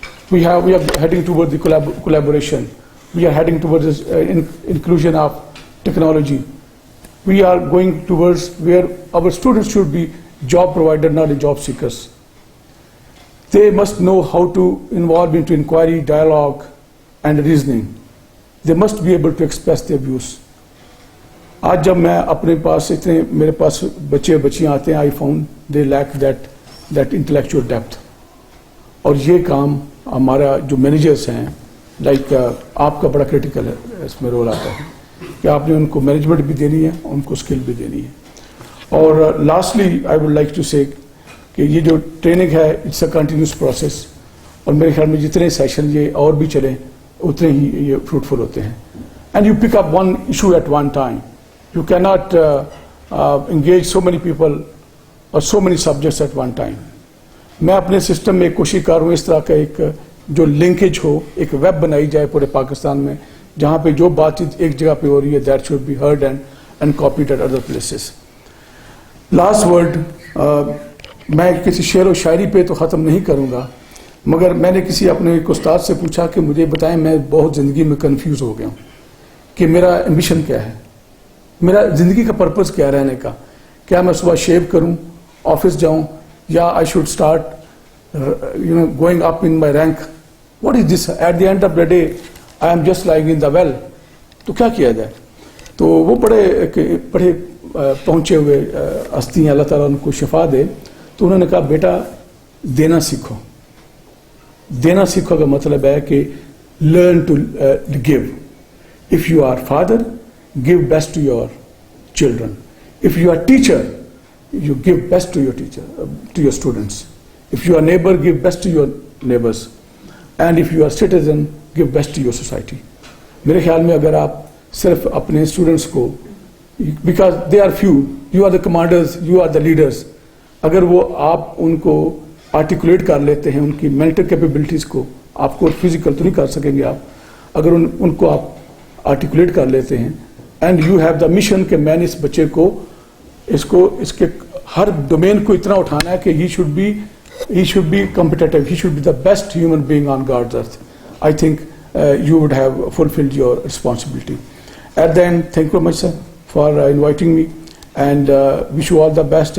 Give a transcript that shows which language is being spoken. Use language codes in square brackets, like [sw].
[en] We are heading towards the collaboration. We are heading towards this, inclusion of technology. We are going towards where our students should be job providers, not job seekers. They must know how to involve into inquiry, dialogue, and reasoning. They must be able to express their views. [ur] آج جب میں اپنے پاس اتنے میرے پاس بچے بچیاں آتے ہیں, [en] I found they lack that intellectual depth. [ur] اور یہ کام ہمارا جو مینیجرز ہیں, لائک آپ کا بڑا کرٹیکل ہے اس میں رول آتا ہے کہ آپ نے ان کو مینجمنٹ بھی دینی ہے, ان کو اسکل بھی دینی ہے. اور [en] lastly I would like to say [ur] کہ یہ جو ٹریننگ ہے [en] it's a continuous process, [ur] اور میرے خیال میں جتنے سیشن یہ اور بھی چلیں اتنے ہی یہ فروٹفل ہوتے ہیں. [en] And you pick up one issue at one time. You cannot engage so many people or so many subjects at one time. [ur] میں اپنے سسٹم میں کوشش کر رہا ہوں اس طرح کا ایک جو لنکیج ہو, ایک ویب بنائی جائے پورے پاکستان میں جہاں پہ جو بات چیت ایک جگہ پہ ہو رہی ہے [en] that should be heard and copied at other places. [ur] Last word, میں کسی شعر و شاعری پہ تو ختم نہیں کروں گا, مگر میں نے کسی اپنے ایک استاد سے پوچھا کہ مجھے بتائیں, میں بہت زندگی میں کنفیوز ہو گیا ہوں کہ میرا ایمبیشن کیا ہے, میرا زندگی کا پرپز کیا رہنے کا. کیا میں صبح شیو کروں, آفس جاؤں, یا [en] I should start going up in my rank. What is this? At the end of the day I am just lying in the well. [ur] تو کیا کیا جائے؟ تو وہ بڑے پہنچے ہوئے ہستی ہیں, اللہ تعالیٰ ان کو شفا دے. تو انہوں نے کہا بیٹا دینا سیکھو. دینا سیکھو کا مطلب ہے کہ [en] Learn to give. If you are father, give best to your children. If you are teacher, you give best to your teacher, to your students. If you are neighbor, give best to your neighbors. And if you are citizen, give best to your society. [ur] میرے خیال میں اگر آپ صرف اپنے students کو, [en] because they are few, you are the commanders, you are the leaders, [ur] اگر وہ آپ ان کو آرٹیکولیٹ کر لیتے ہیں, ان کی مینٹل کیپیبلٹیز کو, آپ کو فزیکل تو نہیں کر سکیں گے آپ, اگر ان کو آپ آرٹیکولیٹ کر لیتے ہیں, [en] and you have the mission [ur] کہ میں نے اس بچے کو اس کے ہر ڈومین کو اتنا اٹھانا ہے کہ [en] He should be competitive, he should be the best human being on God's earth. I think you would have fulfilled your responsibility. At the end, thank you much sir for inviting me, and wish you all the best.